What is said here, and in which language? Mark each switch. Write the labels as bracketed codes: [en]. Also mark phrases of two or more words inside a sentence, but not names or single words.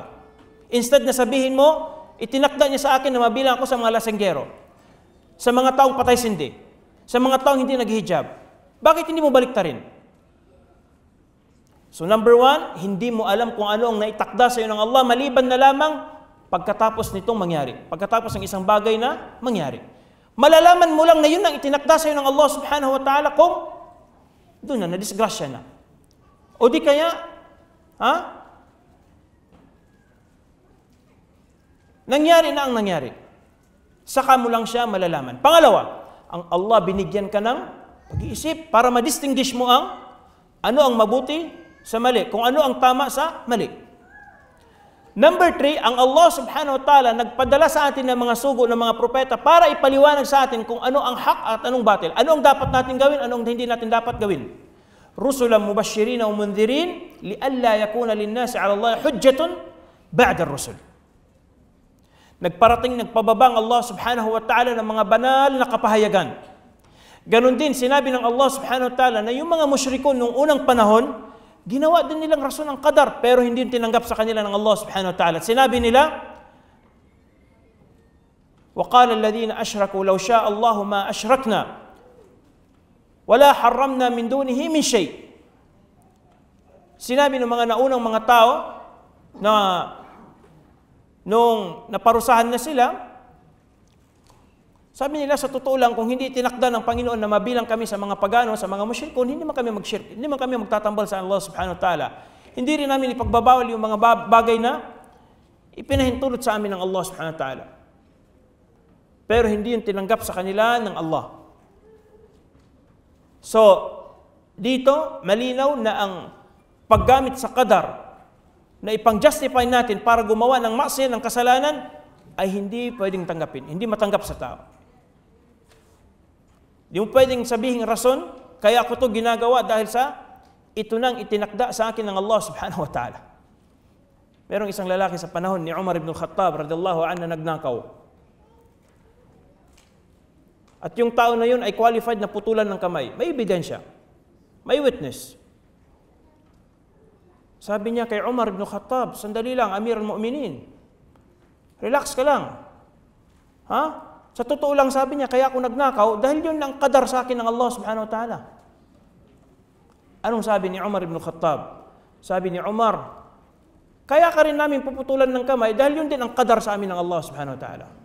[tl] Instead na sabihin mo, itinakda niya sa akin na mabilang ako sa mga lasenggero, sa mga taong patay sindi, sa mga taong hindi naghihijab. Bakit hindi mo baliktarin? [en] So number one, [tl] hindi mo alam kung ano ang naitakda sa iyo ng Allah maliban na lamang pagkatapos nitong mangyari. Pagkatapos ng isang bagay na mangyari. Malalaman mo lang na yun ang itinakda sa iyo ng Allah [ar] سبحانه وتعالى [tl] kung doon na, nadisgrasya na. O di kaya, nangyari na ang nangyari. Saka mo lang siya malalaman. Pangalawa, ang Allah binigyan ka ng pag-iisip para ma-distinguish mo ang ano ang mabuti sa mali, kung ano ang tama sa mali. Number 3, ang Allah [ar] سبحانه وتعالى [tl] nagpadala sa atin ng mga sugo ng mga propeta para ipaliwanag sa atin kung ano ang hak at anong batil. Ano ang dapat natin gawin, ano ang hindi natin dapat gawin. [ar] رسلا مبشرين ومنذرين لئلا يكون للناس على الله حجة بعد الرسل. [tl] Nagpababang Allah [ar] سبحانه وتعالى [tl] ng mga banal na kapahayagan. Ganon din, sinabi ng Allah [ar] سبحانه وتعالى [tl] na yung mga musyrikon noong unang panahon, ginawa din nilang rason ng qadar, pero hindi tinanggap sa kanila ng Allah [ar] سبحانه وتعالى. [tl] Sinabi nila, [ar] وَقَالَ الَّذِينَ أَشْرَكُوا لَوْ شَاءَ اللَّهُ مَا أَشْرَكْنَا وَلَا حَرَّمْنَا مِنْ دُونِهِ مِنْ شَيْءٍ. [tl] Sinabi ng mga naunang mga tao na nung naparusahan na sila, sabi nila, sa totoo lang, kung hindi tinakda ng Panginoon na mabilang kami sa mga pagano, sa mga musyrikon, hindi man kami mag-shirk, hindi man kami magtatambal sa Allah [ar] سبحانه وتعالى. [tl] Hindi rin namin ipagbabawal yung mga bagay na ipinahintulot sa amin ng Allah [ar] سبحانه وتعالى. [tl] Pero hindi yung tinanggap sa kanila ng Allah. So, dito, malinaw na ang paggamit sa qadar na ipang-justify natin para gumawa ng maksiya, ng kasalanan, ay hindi pwedeng tanggapin, hindi matanggap sa tao. Di mo pwedeng sabihin rason, kaya ako to ginagawa dahil sa ito nang itinakda sa akin ng Allah [ar] سبحانه وتعالى. [tl] Merong isang lalaki sa panahon ni Umar ibn Khattab [ar] رضي الله عنه [tl] na nagnakaw. At yung tao na yun ay qualified na putulan ng kamay. May ebidensya. May witness. Sabi niya kay Umar ibn Khattab, sandali lang, [ar] أمير المؤمنين. [tl] Relax ka lang. Sa totoo lang sabi niya, kaya ako nagnakaw dahil yun ang qadar sa akin ng Allah [ar] سبحانه وتعالى. [tl] Anong sabi ni Umar ibn Khattab? Sabi ni Umar, kaya ka rin namin puputulan ng kamay dahil yun din ang qadar sa amin ng Allah [ar] سبحانه وتعالى.